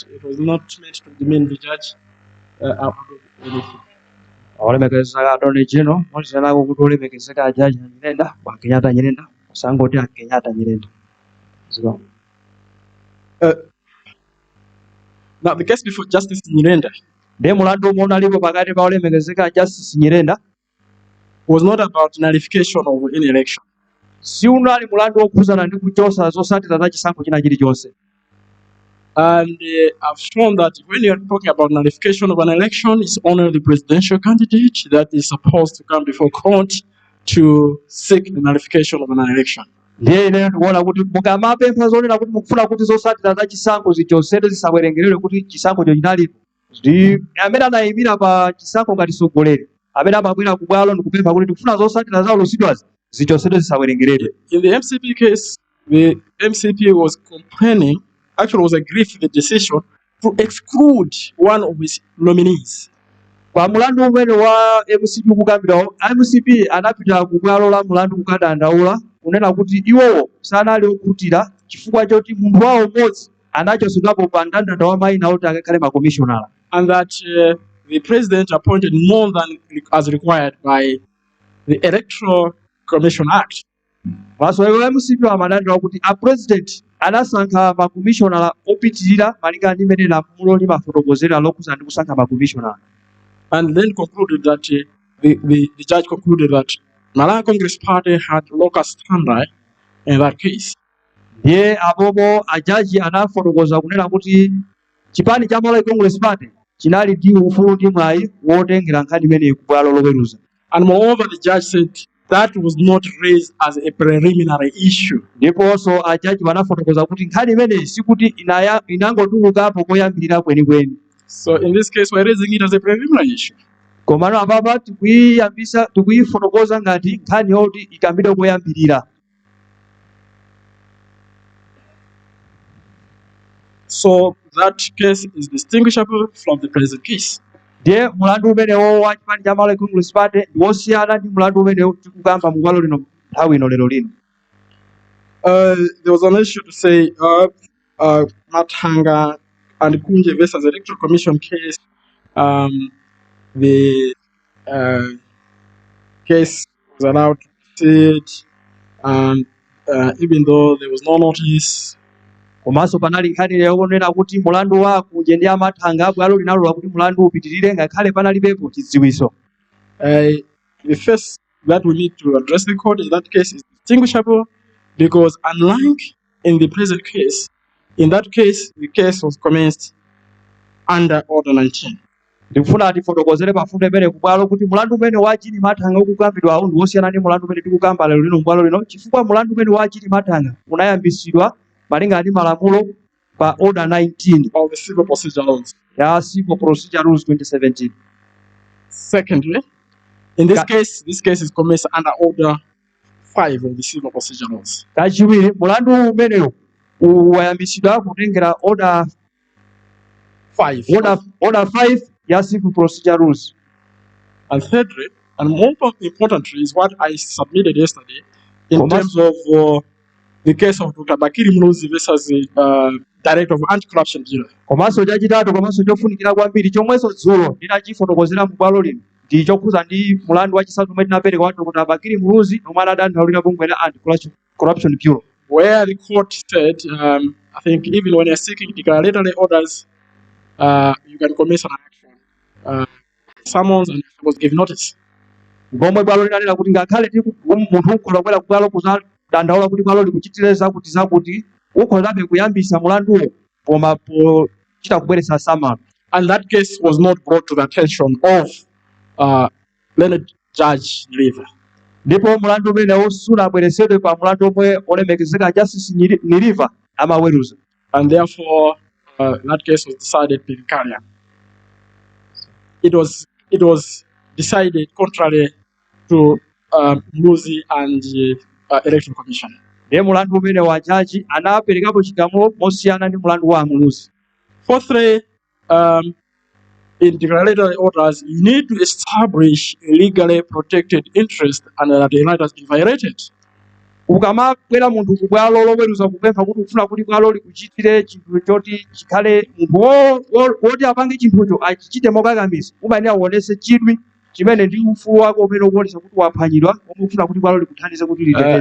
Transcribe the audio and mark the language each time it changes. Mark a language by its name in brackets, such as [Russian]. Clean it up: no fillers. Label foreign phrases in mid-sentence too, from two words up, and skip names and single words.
[English] It was not meant to demean the judge. [Nyanja] Olemekezeka [English] Attorney General, [Nyanja] mwazitanako kuti olemekezeka ajaji Nyerere kwa Kenyatta Nyerere, sangoti Kenyatta Nyerere. [English] Now the case before Justice Nyerere, [Nyanja] de mulandu umwe unalipo pakati pa olemekezeka Justice Nyerere [English] was not about nullification of any election. [Nyanja] Si unali mulandu okhudzana ndi kuchosa zosatira za chisankho china chilichonse. [English] And I've shown that when you're talking about nullification of an election, it's only the presidential candidate that is supposed to come before court to seek the nullification of an election. [Nyanja] Ndiye ine ndikuona kuti mukamapempha zonena kuti mukufuna kuti zosatira za chisankho zichosere zisawerengeredwe kuti chisankho chinalipo. Ndi amene anayimira pa chisankho ngati mtsogoleri amene amabwera ku bwalo ndikupempha kuti tikufuna zotsatira za olosidwazi zichotsedwe zisawerengeredwe. [English] In the MCP case, the MCP was complaining, actually was aggrieved with the decision to exclude one of his nominees. [Nyanja] Kwa mulandu umene wa MCP kukambirawo, MCP anapita ku bwalo la mulandu kukadandaula kunena kuti iwowo sanali okhutira chifukwa choti munthu wawo mmodzi anachotsedwapo pa mndandanda wa mayina oti akakhale makomishonala. [English] And that the president appointed more than as required by the Electoral Commission Act. [Nyanja] Masoero MCP amadandaula kuti a president anasankha makomishonala opitirira malingana ndi mmene lamulo limafotokozera lokhuza ndi kusankha makomishonala. [English] And then concluded that the judge concluded that Malawi Congress Party had locus standi in that case. [Nyanja] Ndiye apopo ajaji anafotokoza kunena kuti chipani cha Malawi Congress Party chinali ndi ufulu ndi mwayi wotengera nkhani imeneyi ku bwalo loweruza. [English] And moreover, the judge said that was not raised as a preliminary issue. [Nyanja] Ndiponso ajaji wanafotokoza kuti nkhani imeneyi sikuti inangotulukapo koyambirira kwenikweni. [English] So in this case, we're raising it as a preliminary issue. [Nyanja] Komano apapa tikuyifotokoza ngati nkhani yoti ikambidwe koyambirira. [English] So that case is distinguishable from the present case. [Nyanja] Ndiye mulandu umenewo wa chipani cha Malawi Congress Party ndiwosiyana ndi mulandu umenewo tikukamba mu bwalo lino nthawi ino lero lino. [English] There was an issue to say Mathanga and Kunje versus Electoral Commission case. The case was allowed to proceed, and even though there was no notice. [Nyanja] Komanso panali nkhani yonena kuti mulandu wa Kunje ndi Mathanga bwalo linalola kuti mulandu upitirire ngakhale panalibepo chidziwiso. [English] The first that we need to address the court is that case is distinguishable because unlike in the present case, in that case the case was commenced under Order 19. [Nyanja] Ndikufuna tifotokozere pafupi pamene kubwalo kuti mulandu umene wa Jini Mathanga ukukambidwawo ndi wosiyana ndi mulandu umene tikukamba lero lino kubwalo lino chifukwa mulandu umene wa Jini Mathanga unayambisidwa malingana ndi malamulo pa Order 19 [English] of the Civil Procedure Laws. [Nyanja] Ya Civil Procedure Rules 2017. [English] Secondly, in this case is commenced under Order 5 of the Civil Procedure Laws. [Nyanja] Kachiwiri mulandu umenewo wayambisidwa kutengera Order 5 ya Civil Procedure Rules. [English] And thirdly, and more importantly, is what I submitted yesterday in terms of the case of Dr. Bakiri Muluzi versus the Director of Anti-Corruption Bureau. [Nyanja] Komanso chachitatu komanso chofunikira kwambiri chomweso dzulo ndinachifotokozera mu bwalo lino ndi chokhuza ndi mulandu wachisanu umene tinapereka wa Dr. Bakiri Muluzi omwe anadandaulira bungwe la Anti-Corruption Bureau. [English] Where the court said, I think even when you're seeking declaratory orders, you can commence an action. Summons and give notice. [Nyanja] Ngomwe bwalo linanena kuti ngakhale munthu ukhoza kubwera kubwalo kuzadandaula kuti bwalo likuchitire zakuti ukhozabe kuyambisa mulanduwo koma pochita kubweretsa samano. [English] And that case was not brought to the attention of learned Judge River. [Nyanja] Ndipo mulandu umenewo sunabweresedwe pa mulandu omwe olemekezeka Justice Niriva amaweruza. [English] And therefore that case was decided in Kenya. It was decided contrary to Muluzi and Electoral Commission. [Nyanja] Ndiye mulandu umene wa jaji anaperekapo chigamulo mosiyana ndi mulandu wa Muluzi. [English] Fourthly, in declaratory orders, you need to establish a legally protected interest and that the right has been violated. [Nyanja] Ukamabwera munthu ku bwalo loweruza kupempha kuti ufuna kuti bwalo likuchitire chinthu choti chikhale munthu woti apange chinthucho achichite mokakamiza umayenera uonese chidwi chimene ndi ufulu wako umene ukuonesa kuti waphwanyidwa omwe ufuna kuti bwalo likuthandize kuti liteteze.